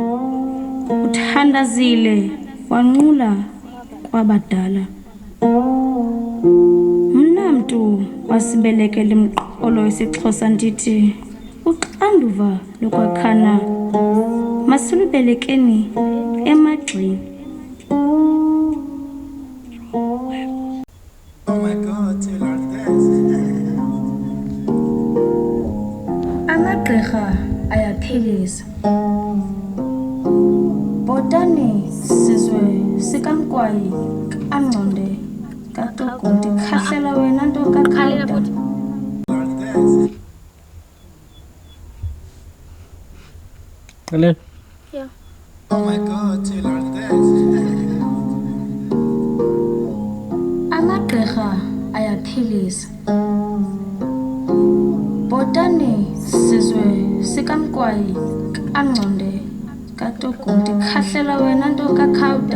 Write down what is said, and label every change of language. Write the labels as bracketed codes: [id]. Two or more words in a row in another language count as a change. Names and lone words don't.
[xh] Uthandazile wanqula kwabadala. Mna mntu wasibelekela imqolo yesiXhosa ndithi uxanduva lokwakhana masilubelekeni emagxeni. [en] Oh my God, tell her this. [xh] Amagqirha ayaphilisa. Botani sizwe sikamkwaye kaNgconde kaToguti khahlela wena nto kaKhawuda. Qale. [en] Yeah. Oh my God, tell her this. [xh] Amagqirha ayaphilisa. Botani sizwe sikamkwaye kaNgconde kaToguti khahlela wena nto kaKhawuda.